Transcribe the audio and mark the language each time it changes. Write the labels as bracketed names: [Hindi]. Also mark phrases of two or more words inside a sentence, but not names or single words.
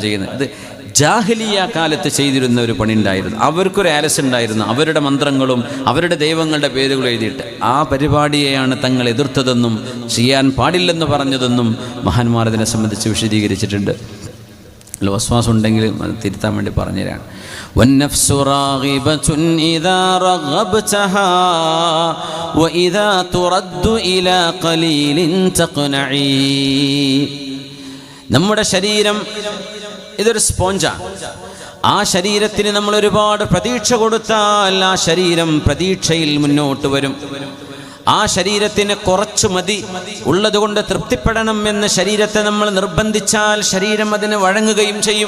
[Malayalam] ഇത് ജാഹിലിയ കാലത്ത് ചെയ്തിരുന്ന ഒരു പണി ഉണ്ടായിരുന്നു. അവർക്കൊരു ആലസ് ഉണ്ടായിരുന്നു, അവരുടെ മന്ത്രങ്ങളും അവരുടെ ദൈവങ്ങളുടെ പേരുകൾ എഴുതിയിട്ട്. ആ പരിപാടിയെയാണ് തങ്ങൾ എതിർത്തതെന്നും ചെയ്യാൻ പാടില്ലെന്ന് പറഞ്ഞതെന്നും മഹാന്മാർ ഇതിനെ സംബന്ധിച്ച് വിശദീകരിച്ചിട്ടുണ്ട്. വസ്വാസം ഉണ്ടെങ്കിൽ അത് തിരുത്താൻ വേണ്ടി പറഞ്ഞുതരാണ്. [Arabic] والنفس راغبة إذا رغبتها وإذا ترد إلى قليل تقنعي. [Malayalam] നമ്മുടെ ശരീരം ഇതൊരു സ്പോഞ്ചാണ്. ആ ശരീരത്തിന് നമ്മൾ ഒരുപാട് പ്രതീക്ഷ കൊടുത്താൽ ആ ശരീരം പ്രതീക്ഷയിൽ മുന്നോട്ട് വരും. ആ ശരീരത്തിന് കുറച്ചു മതി, ഉള്ളതുകൊണ്ട് തൃപ്തിപ്പെടണം എന്ന് ശരീരത്തെ നമ്മൾ നിർബന്ധിച്ചാൽ ശരീരം അതിന് വഴങ്ങുകയും ചെയ്യും.